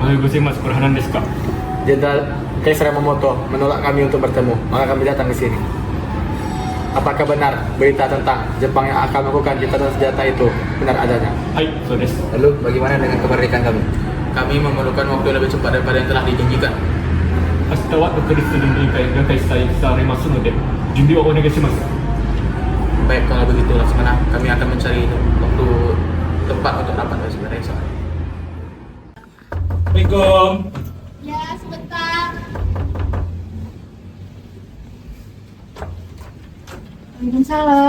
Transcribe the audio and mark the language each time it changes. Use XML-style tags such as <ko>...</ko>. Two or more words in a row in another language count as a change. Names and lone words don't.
<id>Jenderal Kaisar Yamamoto menolak kami untuk bertemu, maka kami datang ke sini. Apakah benar berita tentang Jepang yang akan melakukan gencatan senjata itu benar adanya? Lalu, bagaimana dengan kemerdekaan kami? Kami memerlukan waktu yang lebih cepat daripada yang telah dijanjikan.</id> <ja>明日は独立臨時会されますので準備をお願いします。</ja> <id>Baik, kalau begitu Laksmana, kami akan mencari waktu tepat untuk rapat sebenarnya esok. Assalamualaikum. Ya, sebentar. Waalaikumsalam. Ada apa ya?</id>